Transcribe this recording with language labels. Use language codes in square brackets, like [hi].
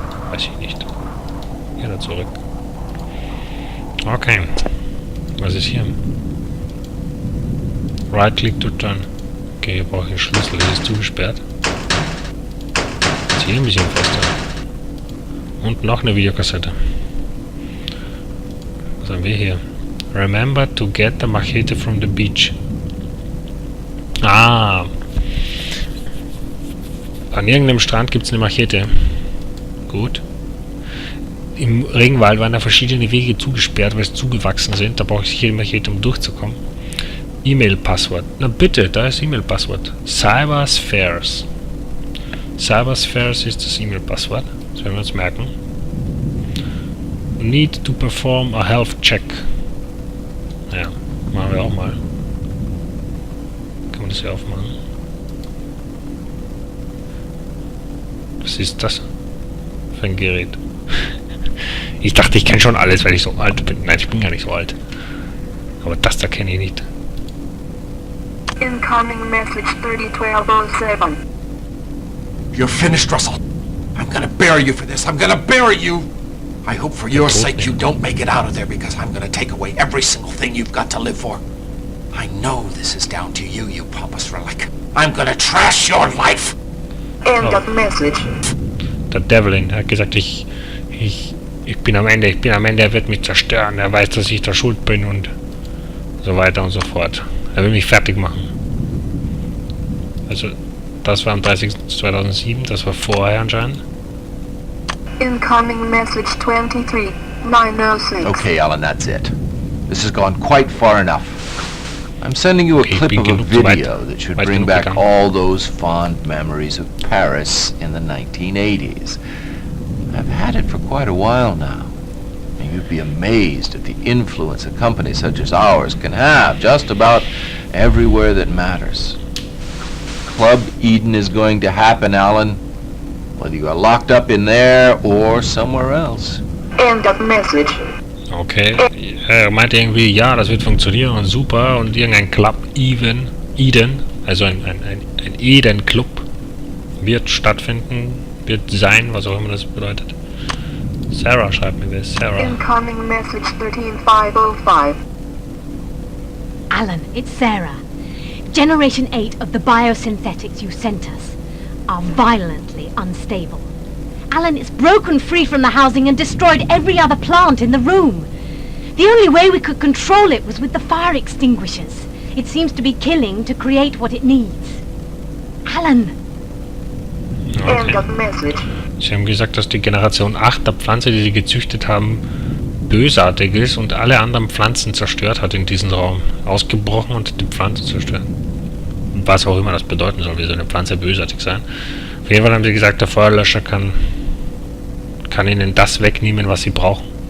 [de] Weiß ich nicht. Hier da zurück. Okay. Was ist hier? [en] Right click to turn. [de] Okay, hier brauche ich einen Schlüssel. Hier ist zugesperrt. Jetzt hier ein bisschen fester. Und noch eine Videokassette. Was haben wir hier? [en] Remember to get the machete from the beach. Ah. [de] An irgendeinem Strand gibt es eine Machete. Gut. Im Regenwald waren da verschiedene Wege zugesperrt, weil sie zugewachsen sind. Da brauche ich sicher die Machete, um durchzukommen. E-Mail-Passwort. Na bitte, da ist E-Mail-Passwort. Cyberspheres. Cyberspheres ist das E-Mail-Passwort. Das werden wir uns merken. [en] Need to perform a health check. [de] Ja, machen wir auch mal. Kann man das hier aufmachen? Was ist das für ein Gerät? Ich dachte, ich kenne schon alles, weil ich so alt bin. Nein, ich bin gar nicht so alt. Aber das da kenne ich nicht. [en] Incoming message 301207. You're finished, Russell. I'm gonna bury you for this. I'm gonna bury you. I hope for your sake you don't make it out of there, because I'm gonna take away every single thing you've got to live for. I know this is down to you, you pompous relic. I'm gonna trash your life. End of message. [de] Der Devlin hat gesagt, ich bin am Ende, er wird mich zerstören, er weiß, dass ich da schuld bin und so weiter und so fort. Er will mich fertig machen. Also, das war am 30.2007, das war vorher anscheinend. [en] Incoming message 23906. Okay, Alan, that's it. This has gone quite far enough. I'm sending you a clip of a video that should bring back all those fond memories of Paris in the 1980s. I've had it for quite a while now. Maybe You'd be amazed at the influence a company such as ours can have just about everywhere that matters. Club Eden is going to happen, Alan, whether you are locked up in there or somewhere else. End of message. Okay. [de] Er meinte irgendwie, ja, das wird funktionieren und super und irgendein Club Eden, also ein Eden-Club wird stattfinden, wird sein, was auch immer das bedeutet. Sarah schreibt mir das. Sarah. [en] Incoming message 13505. Alan, it's Sarah. Generation 8 of the biosynthetics you sent us are violently unstable. Alan, it's broken free from the housing and destroyed every other plant in the room. The only way we could control it was with the fire extinguishers. It seems to be killing to create what it needs. Alan! End of message. [de] Sie haben gesagt, dass die Generation 8 der Pflanze, die sie gezüchtet haben, bösartig ist und alle anderen Pflanzen zerstört hat in diesem Raum. Ausgebrochen und die Pflanze zerstört. Und was auch immer das bedeuten soll, wie so eine Pflanze bösartig sein. Auf jeden Fall haben sie gesagt, der Feuerlöscher kann ihnen das wegnehmen, was sie brauchen.